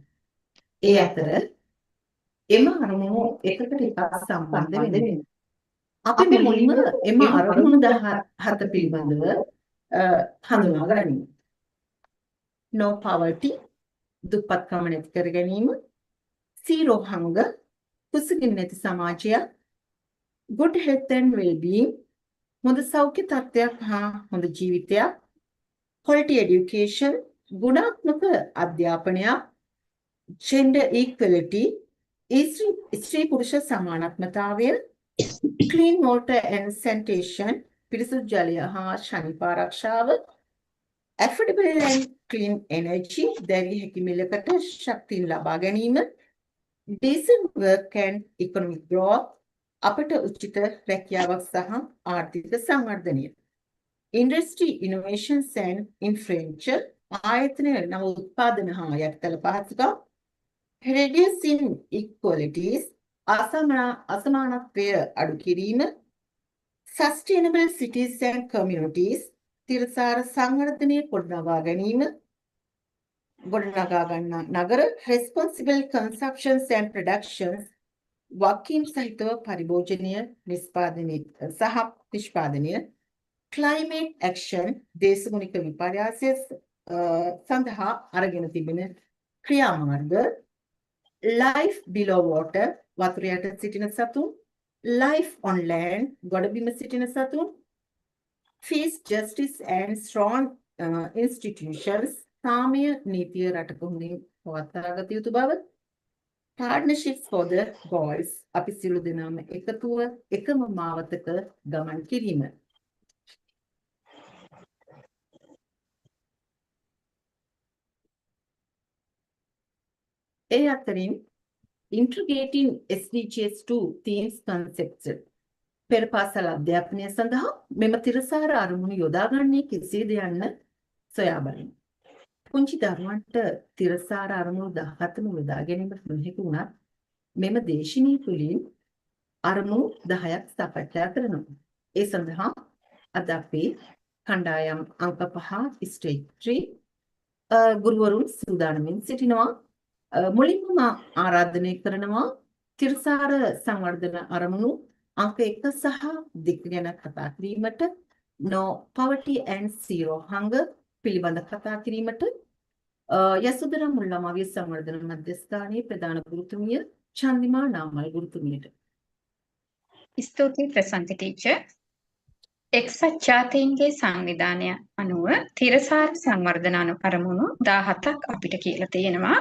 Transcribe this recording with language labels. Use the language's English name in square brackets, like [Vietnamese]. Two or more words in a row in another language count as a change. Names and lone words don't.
[Sinhala] ඒ අතර එම අරමුණු එකකට එකක් සම්බන්ධ වෙනවා. අපි මුලින්ම එම අරමුණු 17 පිළිබඳව හඳුනා ගනිමු. [English] No poverty, [Sinhala] දුප්පත්කම නැති කර ගැනීම, [English] zero hunger, [Sinhala] කුසගින්න නැති සමාජයක්, [English] good health and well-being, [Sinhala] හොඳ සෞඛ්‍ය තත්ත්වයක් හා හොඳ ජීවිතයක්, [English] quality education, [Sinhala] ගුණාත්මක අධ්‍යාපනයක්, [English] gender equality, [Sinhala] ස්ත්‍රී පුරුෂ සමානත්වතාවය, [English] clean water and sanitation, [Sinhala] පිරිසුදු ජලය හා ශනික ආරක්ෂාව, [English] affordable and clean energy, [Sinhala] දැරිය හැකි මිලකට ශක්තිය ලබා ගැනීම, [English] decent work and economic growth, [Sinhala] අපට උචිත රැකියාවක් සහ ආර්ථික සංවර්ධනය, [English] industry innovations and infrastructure, [Sinhala] ආයතන නව උත්පාදන හා යටිතල පහසුකම්, [English] reducing inequalities, [Sinhala] අසමානත්වය අඩු කිරීම, [English] sustainable cities and communities, [Sinhala] තිරසාර සංවර්ධනය ගොඩනගා ගැනීම, ගොඩනගා ගන්නා නගර, [English] responsible consumptions and productions, [Sinhala] වගකීම් සහිතව පරිභෝජනය නිෂ්පාදනය [English] climate action [Sinhala] දේශගුණික විපර්යාසය සඳහා අරගෙන තිබෙන ක්‍රියාමාර්ග [English] life below water [Sinhala] වතුර යට සිටින සතුන් [English] life on land [Sinhala] ගොඩබිම සිටින සතුන් [English] peace justice and strong institutions [Sinhala] සාමය නීතිය රටක හොඳින් පවත්වාගත යුතු බව [English] partnerships for the goals [Sinhala] අපි සියලු දෙනාම එකතුව එකම මාවතක ගමන් කිරීම ඒ අතරින් [English] integrating SDGs 2 themes concepts [Sinhala] පෙර පාසල් අධ්‍යාපනය සඳහා මෙම තිරසාර අරමුණු යොදාගන්නේ කෙසේද යන්න සොයා බලමු. පුංචි දරුවන්ට තිරසාර අරමුණු 17ම යොදා ගැනීමට නොහැකි වුණත් මෙම දේශනීය තුළින් අරමුණු 10ක් සාකච්ඡා කරනවා. ඒ සඳහා අද අපි කණ්ඩායම් අංක 5 ස්ටේජ් 3 ගුරුවරුන් සූදානමින් සිටිනවා. මුලින්ම ආරාධනය කරනවා තිරසාර සංවර්ධන අරමුණු අංක 1 සහ 2 ගැන කතා කිරීමට [English] no poverty and zero hunger [Sinhala] පිළිබඳ කතා කිරීමට යසෝදරා මුල්ලමාවිය සංවර්ධන මධ්‍යස්ථානයේ ප්‍රධාන ගුරුතුමිය චන්දිමා නාමල් ගුරුතුමියට ස්තුතියි ප්‍රසන්ති ටීචර්. එක්සත් ජාතීන්ගේ සංවිධානය අනුව තිරසාර සංවර්ධන අරමුණු 17ක් අපිට කියලා තියෙනවා.